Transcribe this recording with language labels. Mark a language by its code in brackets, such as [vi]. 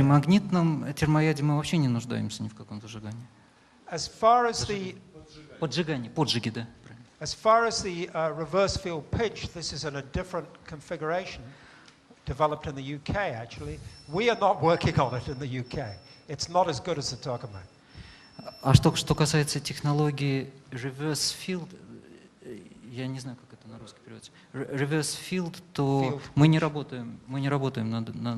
[ru] При магнитном термояде мы вообще не нуждаемся ни в каком зажигании. [en] As far as the [ru] поджиги, да. [en] As far as the reverse field pitch, this is in a different configuration, developed in the UK actually. We are not working on it in the UK. It's not as good as the Tokamak. [ru] А что касается технологии reverse field, я не знаю, как это на русский переводится. Reverse field, то мы не работаем над...